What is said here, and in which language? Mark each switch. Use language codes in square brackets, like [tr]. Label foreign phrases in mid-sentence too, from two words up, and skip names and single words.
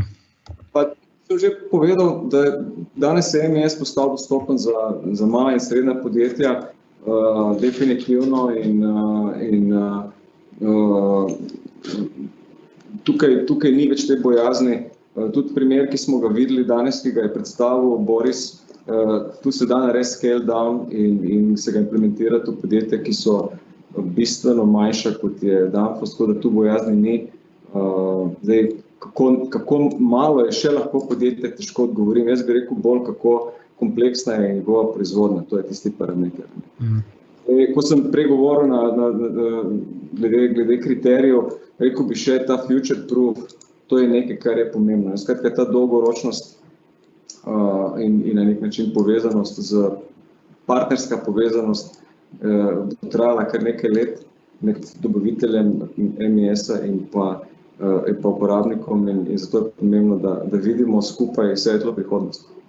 [sl] Pa sem že povedal, da danes je MES postal dostopen za mala in srednja podjetja, definitivno, in tukaj ni več te bojazni. Tudi primer, ki smo ga videli danes, ki ga je predstavil Boris, tu se da narediti [en] scale down [sl] in se ga implementirati v podjetja, ki so bistveno manjša, kot je Danfoss, tako da tu bojazni ni. Zdaj, kako malo je še lahko podjetje, težko odgovorim. Jaz bi rekel bolj, kako kompleksna je njegova proizvodnja, to je tisti parameter. Ko sem prej govoril glede kriterijev, rekel bi še ta [en] future proof, [sl] to je nekaj, kar je pomembno. Skratka, ta dolgoročnost in na nek način povezanost, partnerska povezanost bo trajala kar nekaj let med dobaviteljem MES-a in pa uporabnikom, in zato je pomembno, da vidimo skupaj svetlo prihodnost.